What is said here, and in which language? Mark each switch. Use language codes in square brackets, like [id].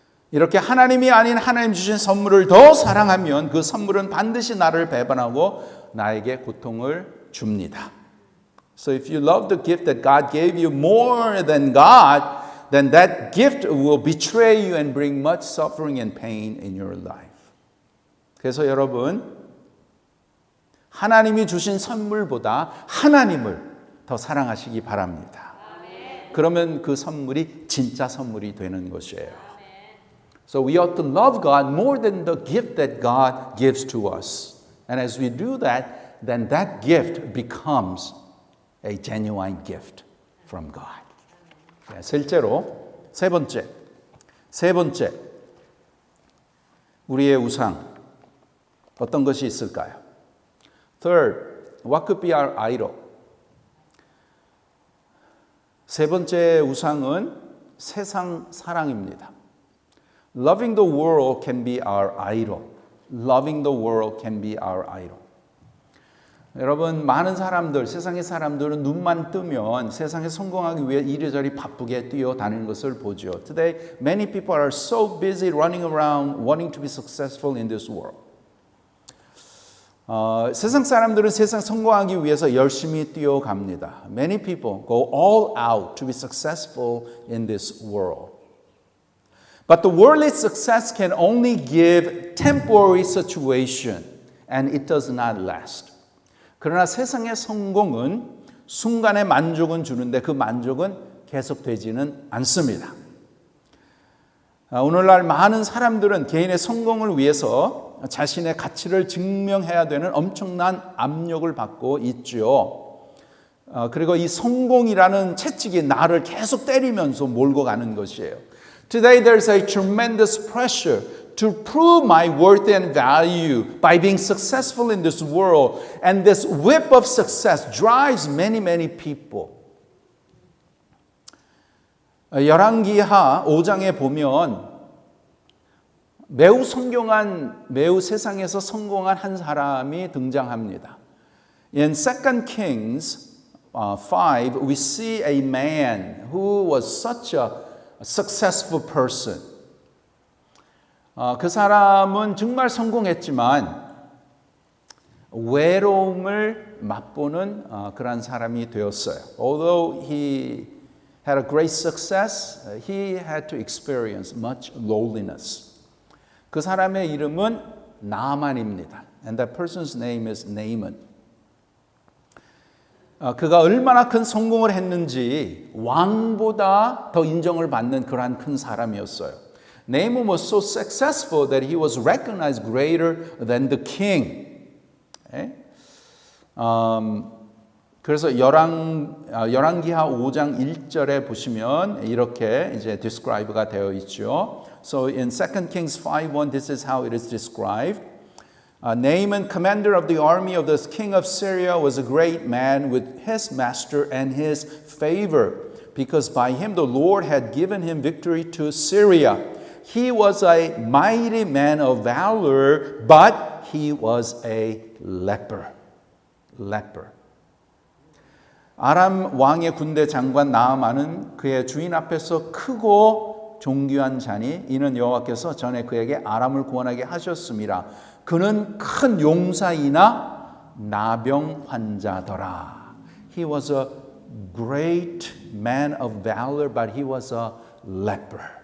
[ko] 이렇게 하나님이 아닌 하나님 주신 선물을 더 사랑하면 그 선물은 반드시 나를 배반하고 나에게 고통을 줍니다. [en] So if you love the gift that God gave you more than God, then that gift will betray you and bring much suffering and pain in your life. [ko] 그래서 여러분, 하나님이 주신 선물보다 하나님을 더 사랑하시기 바랍니다. 그러면 그 선물이 진짜 선물이 되는 것이에요. [en] So we ought to love God more than the gift that God gives to us. And as we do that, then that gift becomes a genuine gift from God. [ko] 실제로 세 번째 우리의 우상 어떤 것이 있을까요? [en] Third, what could be our idol? [ko] 세 번째 우상은 세상 사랑입니다. [en] Loving the world can be our idol. Loving the world can be our idol. [ko] 여러분, 많은 사람들, 세상의 사람들은 눈만 뜨면 세상에 성공하기 위해 이리저리 바쁘게 뛰어다니는 것을 보죠. [en] Today, many people are so busy running around wanting to be successful in this world. [ko] 세상 사람들은 세상 성공하기 위해서 열심히 뛰어갑니다. [en] Many people go all out to be successful in this world. But the worldly success can only give temporary situation, and it does not last. [ko] 그러나 세상의 성공은 순간의 만족은 주는데 그 만족은 계속되지는 않습니다. 오늘날 많은 사람들은 개인의 성공을 위해서 자신의 가치를 증명해야 되는 엄청난 압력을 받고 있죠. 그리고 이 성공이라는 채찍이 나를 계속 때리면서 몰고 가는 것이에요. [en] Today there's a tremendous pressure to prove my worth and value by being successful in this world. And this whip of success drives many people. [ko] 열왕기하 5장에 보면 매우 세상에서 성공한 한 사람이 등장합니다. [en] In 2 Kings 5, we see a man who was such a successful person. [ko] 그 사람은 정말 성공했지만 외로움을 맛보는 그런 사람이 되었어요. [en] Although he had a great success, he had to experience much loneliness. [ko] 그 사람의 이름은 나만입니다. [en] And that person's name is Naaman. [ko] 그가 얼마나 큰 성공을 했는지 왕보다 더 인정을 받는 그러한 큰 사람이었어요. [en] Naaman was so successful that he was recognized greater than the king. [ko] 그래서 열왕기하 5장 1절에 보시면 이렇게 이제 describe가 되어 있죠. [en] So in 2 Kings 5:1, this is how it is described. Naaman, commander of the army of the king of Syria, was a great man with his master and his favor, because by him the Lord had given him victory to Syria. He was a mighty man of valor, but he was a leper. [ko] 아람 왕의 군대 장관 나아만은 그의 주인 앞에서 크고 존귀한 자니 이는 여호와께서 전에 그에게 아람을 구원하게 하셨습니다. 그는 큰 용사이나 나병 환자더라. [en] He was a great man of valor, but he was a leper.